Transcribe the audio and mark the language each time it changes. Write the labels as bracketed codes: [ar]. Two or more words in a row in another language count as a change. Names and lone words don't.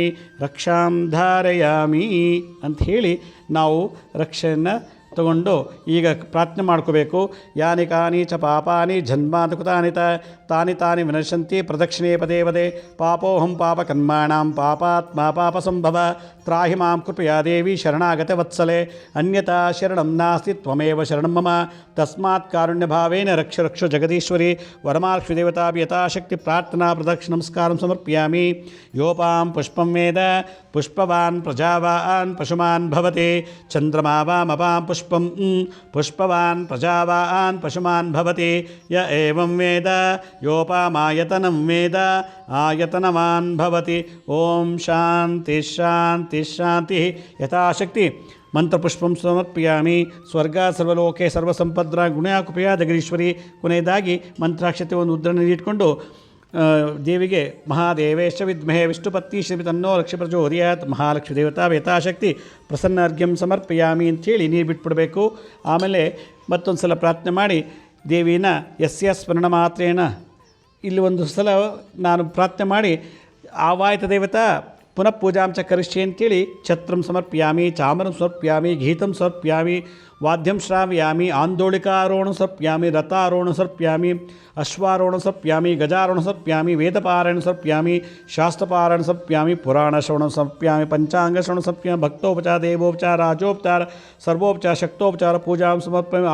[sa] ರಕ್ಷಾಂ ಧಾರಯಾಮಿ [kn] ಅಂಥೇಳಿ ನಾವು ರಕ್ಷೆಯನ್ನು ತಗೊಂಡು ಈಗ ಪ್ರಾರ್ಥನೆ ಮಾಡ್ಕೋಬೇಕು. [sa] ಯಾನಿ ಕಾನಿ ಚ ಪಾಪಾನಿ ಜನ್ಮಾತ್ ಕೃತಾನಿ ತಾನಿ ತಾನಿ ವಿನಶ್ಯಂತಿ ಪ್ರದಕ್ಷಿಣೇ ಪದೇ ಪದೇ. ಪಾಪೋಹಂ ಪಾಪ ಕರ್ಮಾಣಾಂ ಪಾಪಾತ್ಮ ಪಾಪ ಸಂಭವ. ತ್ರಾಹಿ ಮಾಂ ಕೃಪಯಾ ದೇವಿ ಶರಣಾಗತ ವತ್ಸಲೆ. ಅನ್ಯತಾ ಶರಣಂ ನಾಸ್ತಿ ತ್ವಮೇವ ಶರಣಂ ಮಮ. ತಸ್ಮಾತ್ ಕಾರುಣ್ಯಭಾವೇನ ರಕ್ಷ ರಕ್ಷ ಜಗದೀಶ್ವರಿ. ವರಮಹಾಲಕ್ಷ್ಮೀ ದೇವತಾಭಿ ಯಥಾಶಕ್ತಿ ಪ್ರಾರ್ಥನಾ ಪ್ರದಕ್ಷಿಣ ನಮಸ್ಕಾರಂ ಸಮರ್ಪಯಾಮಿ. ಯೋಪಾಂ ಪುಷ್ಪಂ ವೇದ ಪುಷ್ಪವಾನ್ ಪ್ರಜಾವಾನ್ ಪಶುಮಾನ್ ಭವತಿ. ಚಂದ್ರಮಾ ವಾಮಪಾಂ ಪುಷ್ಪಂ ಪುಷ್ಪವಾನ್ ಪ್ರಜಾವಾನ್ ಪಶುಮಾನ್ ಭವತಿ. ಯ ಏವಂ ವೇದ ಯೋಪಾಮಾಯತನಂ ವೇದ ಆಯತನವಾನ್ ಭವತಿ. ಓಂ ಶಾಂತಿ ಶಾಂತಿ ಶಾಂತಿ. ಯಥಾಶಕ್ತಿ ಮಂತ್ರಪುಷ್ಪಂ ಸಮರ್ಪಯಾಮಿ. ಸ್ವರ್ಗ ಸರ್ವಲೋಕೆ ಸರ್ವಸಂಪದ್ರ ಗುಣಕೃಪೆಯ ಜಗದೀಶ್ವರಿ. [kn] ಕೊನೆಯದಾಗಿ ಮಂತ್ರಾಕ್ಷತೆ ಒಂದು ಉದ್ಧರಣೆ ಇಟ್ಕೊಂಡು ದೇವಿಗೆ [sa] ಮಹಾದೇವೇಶ ವಿದ್ಮಹೇ ವಿಷ್ಣುಪತ್ನಿ ಶ್ರೀ ತನ್ನೋ ಲಕ್ಷ್ಮೀ ಪ್ರಚೋದಯಾತ್. ಮಹಾಲಕ್ಷ್ಮೀ ದೇವತಾ ಯಥಾಶಕ್ತಿ ಪ್ರಸನ್ನಾರ್ಘ್ಯಂ ಸಮರ್ಪಯಾಮಿ [kn] ಅಂಥೇಳಿ ನೀರು ಬಿಟ್ಬಿಡಬೇಕು. ಆಮೇಲೆ ಮತ್ತೊಂದು ಸಲ ಪ್ರಾರ್ಥನೆ ಮಾಡಿ ದೇವಿನ [sa] ಯಸ್ಯ ಸ್ಮರಣ ಮಾತ್ರೇಣ [kn] ಇಲ್ಲಿ ಒಂದು ಸಲ ನಾನು ಪ್ರಾರ್ಥನೆ ಮಾಡಿ [sa] ಆವಾಯತ ದೇವತಾ ಪುನಃ ಪೂಜಾಂ ಚ ಕರಿಷ್ಯೆ ಅಂತೇಳಿ ಛತ್ರಂ ಸಮರ್ಪ್ಯಾಮಿ, ಚಾಮರಂ ಸಮರ್ಪ್ಯಾಮಿ, ಗೀತಂ ಸಮರ್ಪ್ಯಾಮಿ, ವಾದ್ಯಂ ಶ್ರಾವ್ಯಾಮಿ, ಆಂದೋಳಿಕಾರೋಹಣ ಸಮರ್ಪ್ಯಾಮಿ, ರಥಾರೋಹಣ ಸಮರ್ಪ್ಯಾಮಿ, ಅಶ್ವಾರೋಹಣ ಸಮರ್ಪ್ಯಾಮಿ, ಗಜಾರೋಹಣ ಸಮರ್ಪ್ಯಾಮಿ, ವೇದಪಾರಾಯಣ ಸಮರ್ಪ್ಯಾಮಿ, ಶಾಸ್ತ್ರಪಾರಾಯಣ ಸಮರ್ಪ್ಯಾಮಿ, ಪುರಾಣ ಶ್ರವಣ ಸಮರ್ಪ್ಯಾಮಿ, ಪಂಚಾಂಗ ಶ್ರವಣ ಸಮರ್ಪ್ಯಾಮಿ, ಭಕ್ತೋಪಚಾರ, ದೇವೋಪಚಾರ, ರಾಜೋಪಚಾರ, ಸರ್ವೋಪಚಾರ, ಶಕ್ತೋಪಚಾರ ಪೂಜಾಂ ಸಮರ್ಪಯಾಮಿ.